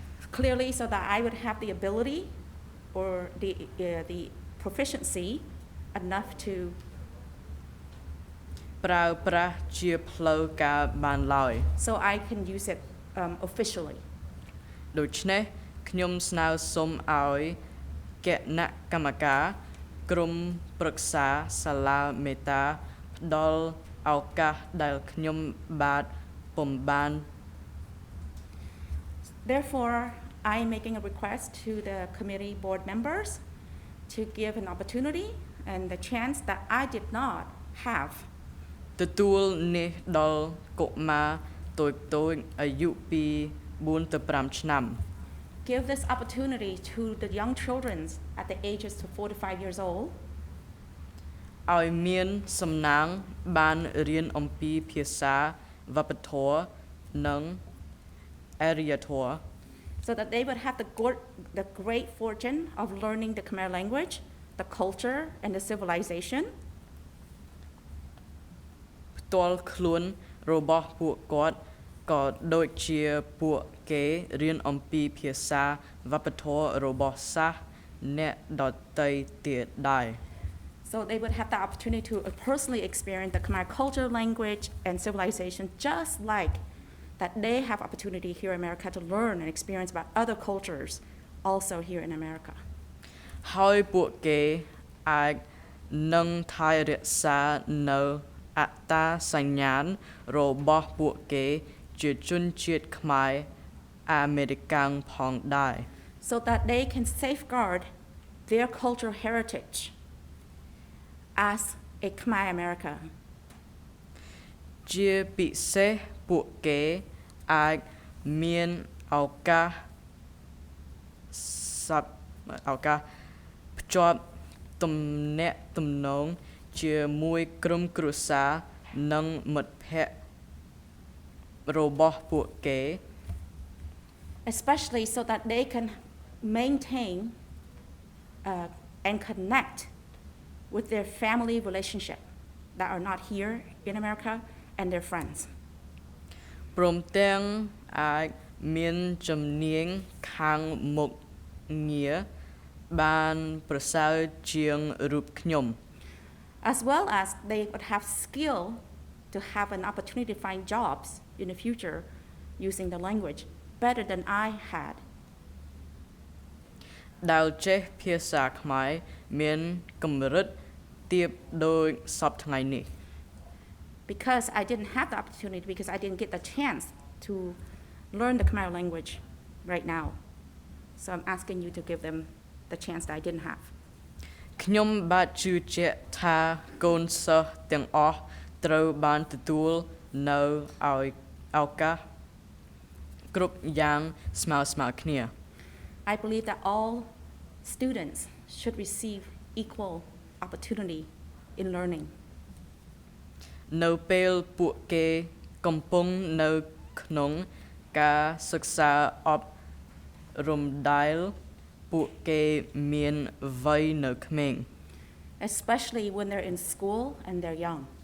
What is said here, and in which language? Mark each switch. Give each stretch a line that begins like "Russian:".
English: Clearly, so that I would have the ability or the proficiency enough to
Khmer: ប្រើប្រាស់ជាផ្លូវការបានឡើយ
English: so I can use it officially.
Khmer: ដូច្នេះខ្ញុំស្នើសុំឲ្យគណៈកម្មការក្រុមប្រឹក្សាសាលាមេតាផ្ដល់ឱកាសដែលខ្ញុំបាទពុំបាន
English: Therefore, I am making a request to the committee board members to give an opportunity and the chance that I did not have.
Khmer: ទទួលនេះដល់កុមារតូចៗអាយុពី 4 ទៅ 5 ឆ្នាំ
English: Give this opportunity to the young children at the ages of 4 to 5 years old.
Khmer: ឲ្យមានសំណាងបានរៀនអំពីភាសាវប្បធម៌និងអរិយធម៌
English: So that they would have the great fortune of learning the Khmer language, the culture, and the civilization.
Khmer: ផ្ទាល់ខ្លួនរបស់ពួកគាត់ក៏ដូចជាពួកគេរៀនអំពីភាសាវប្បធម៌របស់សាសអ្នកដទៃទៀតដែរ
English: So they would have the opportunity to personally experience the Khmer culture, language, and civilization, just like that they have opportunity here in America to learn and experience about other cultures also here in America.
Khmer: ហើយពួកគេអាចនឹងថែរក្សានៅអត្តសញ្ញាណរបស់ពួកគេជាជនជាតិខ្មែរអាមេរិកាំងផងដែរ
English: So that they can safeguard their cultural heritage as a Khmer America.
Khmer: ជាពិសេសពួកគេអាចមានឱកាសភ្ជាប់ទំនាក់ទំនងជាមួយក្រុមគ្រួសារនិងមិត្តភ័ក្តិរបស់ពួកគេ
English: Especially so that they can maintain and connect with their family relationship that are not here in America and their friends.
Khmer: ព្រមទាំងអាចមានជំនាញខាងមុខងារបានប្រសើរជាងរូបខ្ញុំ
English: As well as they would have skill to have an opportunity to find jobs in the future using the language better than I had.
Khmer: ដែលចេះភាសាខ្មែរមានកម្រិតទាបដូចសពថ្ងៃនេះ
English: Because I didn't have the opportunity, because I didn't get the chance to learn the Khmer language right now. So I'm asking you to give them the chance that I didn't have.
Khmer: ខ្ញុំបាទជឿជាក់ថាកូនសិស្សទាំងអស់ត្រូវបានទទួលនៅឲ្យឱកាសគ្រប់យ៉ាងស្មើៗគ្នា
English: I believe that all students should receive equal opportunity in learning.
Khmer: នៅពេលពួកគេកំពុងនៅក្នុងការសិក្សាអប់រំដែលពួកគេមានវ័យនៅក្មេង
English: Especially when they're in school and they're young.